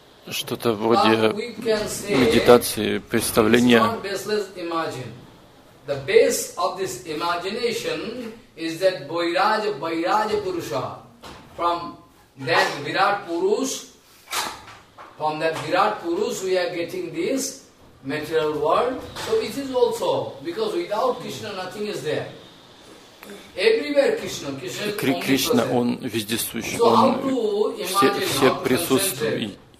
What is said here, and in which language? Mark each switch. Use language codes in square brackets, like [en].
[ru] Что-то вроде медитации, представления. [en] It is not baseless imagine. The base of this imagination is that Vairaja, Vairaja Purusha, from that Virat Purush we are getting this material world. So it is also, because without Krishna nothing is there. Everywhere Krishna, Krishna is only Krishna, present. [ru] Он вездесущий, он все присутствует.